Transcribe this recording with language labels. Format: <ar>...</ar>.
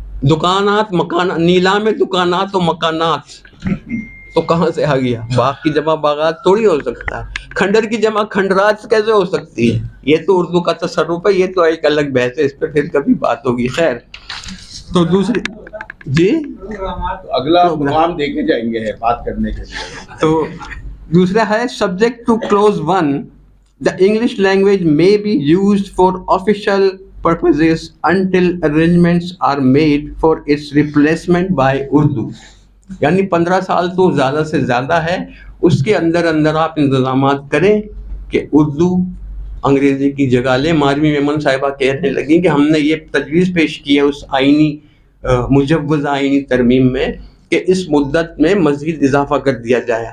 <ur>دکانات، مکانات، نیلام میں دکانات و مکانات تو کہاں سے آ گیا؟ باغ کی جمع باغات تھوڑی ہو سکتا ہے. کھنڈر کی جمع کھنڈرات کیسے ہو سکتی ہے؟ یہ تو اردو کا تصرف ہے، یہ تو ایک الگ بحث ہے، اس پہ پھر کبھی بات ہوگی. خیر، تو دوسری جی اگلا پروگرام دیکھے جائیں گے بات کرنے کے لیے. تو دوسرا ہے</ur> <en>Subject to clause 1 the English language may be used for official purposes until arrangements are made for its replacement by Urdu.</en> <ur>یعنی 15 سال تو زیادہ سے زیادہ ہے، اس کے اندر آپ انتظامات کریں کہ اردو انگریزی کی جگہ لے. ماروی میمن صاحبہ کہنے لگیں کہ ہم نے یہ تجویز پیش کی ہے اس آئینی مجوز آئینی ترمیم میں کہ اس مدت میں مزید اضافہ کر دیا جائے.</ur>